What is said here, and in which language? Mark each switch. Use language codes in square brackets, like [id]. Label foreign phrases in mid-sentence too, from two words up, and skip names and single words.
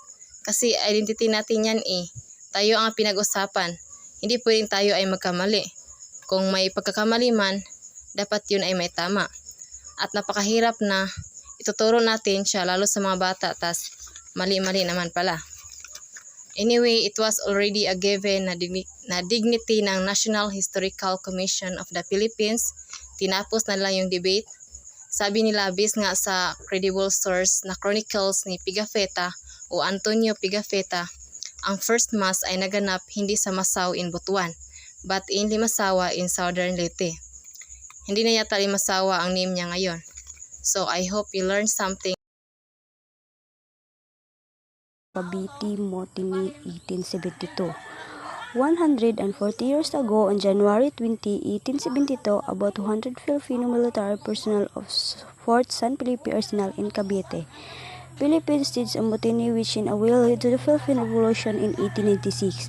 [tl] Kasi identity natin yan Tayo ang pinag-usapan. Hindi pwedeng tayo ay magkamali. Kung may pagkakamali man, dapat yun ay may tama. At napakahirap na ituturo natin siya lalo sa mga bata, tas mali-mali naman pala. [en] Anyway, it was already a given na dignity ng National Historical Commission of the Philippines. [tl] Tinapos na lang yung debate. Sabi nila, based nga sa [en] credible source [tl] na chronicles ni Pigafetta o Antonio Pigafetta, ang [en] first mass [tl] ay naganap hindi sa Masao [en] in Butuan, but in Limasawa in Southern Leyte. [tl] Hindi na yata Limasawa ang name niya ngayon. [en] So I hope you learned something. Cavite Mutiny 1872. 140 years ago, on January 20, 1872, about 200 Filipino military personnel of Fort San Felipe Arsenal in Cavite, Philippines staged a mutiny which in a way led to the Philippine Revolution in 1896.